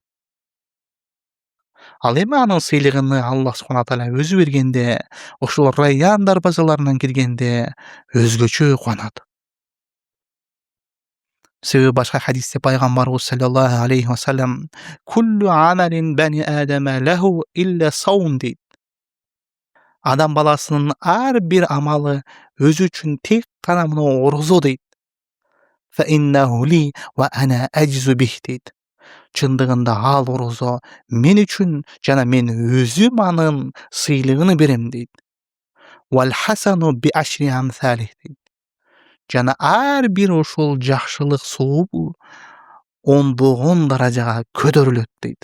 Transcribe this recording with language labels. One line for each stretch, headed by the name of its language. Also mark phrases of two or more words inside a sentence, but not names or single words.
Kyrgyz: Ал эми анын сыйлыгын
Arabic: الله سبحانه تعالى
Kyrgyz: өзү бергенде, ошол Райян дарбазаларынан киргенде өзгөчө кубанат. Себеби башка хадисте пайгамбарыбыз
Arabic: صلى الله عليه وسلم «كل عمل ابن آدم له إلا الصوم» дейт.
Kyrgyz: Адам баласынын ар бир амалы өзү үчүн тек гана мына орозо дейт.
Arabic: فإنه لي وأنا أجزي به дейт.
Kyrgyz: Чындыгында ал орозо мен үчүн жана мен өзүм анын сыйлыгын берем дейт.
Arabic: والحسنة بعشر أمثاله дейт.
Kyrgyz: Жана ар бир ошол жакшылык сообу ондогон даражага көтөрүлөт дейт.